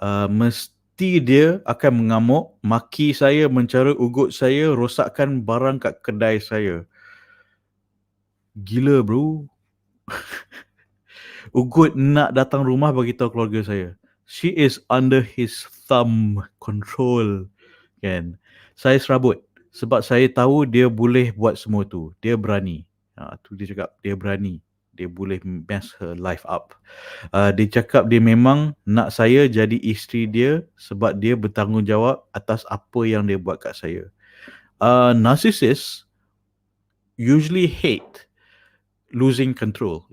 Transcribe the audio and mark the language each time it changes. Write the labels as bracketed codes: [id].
[ms] Mesti dia akan mengamuk, maki saya, mencara ugut saya, rosakkan barang kat kedai saya. Gila bro. Ugut nak datang rumah bagi tahu keluarga saya. [en] She is under his thumb control, kan? [ms] Saya serabut sebab saya tahu dia boleh buat semua tu. Dia berani. Tu dia cakap, dia berani. Dia boleh [en] mess her life up. [ms] Dia cakap dia memang nak saya jadi isteri dia sebab dia bertanggungjawab atas apa yang dia buat kat saya. [en] Narcissists usually hate losing control.